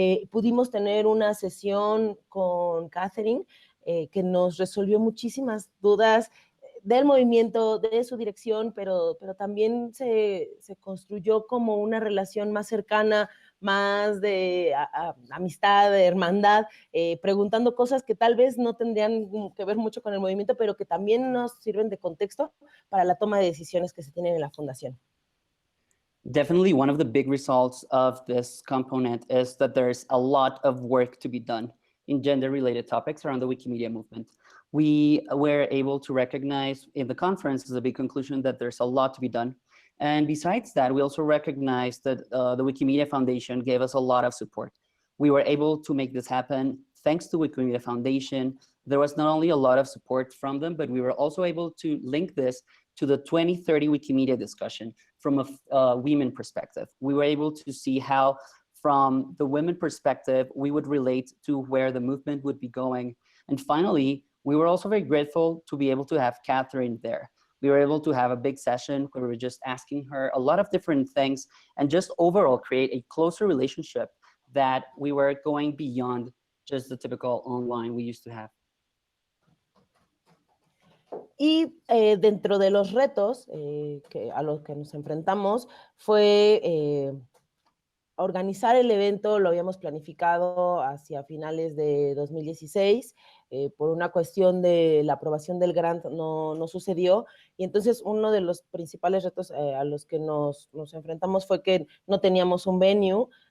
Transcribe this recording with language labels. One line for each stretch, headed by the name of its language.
Spanish: Pudimos tener una sesión con Catherine que nos resolvió muchísimas dudas del movimiento, de su dirección, pero también se construyó como una relación más cercana, más de amistad, de hermandad, preguntando cosas que tal vez no tendrían que ver mucho con el movimiento, pero que también nos sirven de contexto para la toma de decisiones que se tienen en la fundación.
English: Definitely one of the big results of this component is that there's a lot of work to be done in gender-related topics around the Wikimedia movement. We were able to recognize in the conference as a big conclusion that there's a lot to be done. And besides that, we also recognized that the Wikimedia Foundation gave us a lot of support. We were able to make this happen thanks to Wikimedia Foundation. There was not only a lot of support from them, but we were also able to link this to the 2030 Wikimedia discussion from a women perspective. We were able to see how, from the women perspective, we would relate to where the movement would be going. And finally, we were also very grateful to be able to have Catherine there. We were able to have a big session where we were just asking her a lot of different things and just overall create a closer relationship that we were going beyond just the typical online we used to have.
Spanish: Y dentro de los retos a los que nos enfrentamos fue organizar el evento. Lo habíamos planificado hacia finales de 2016, por una cuestión de la aprobación del grant no sucedió, y entonces uno de los principales retos a los que nos enfrentamos fue que no teníamos un venue.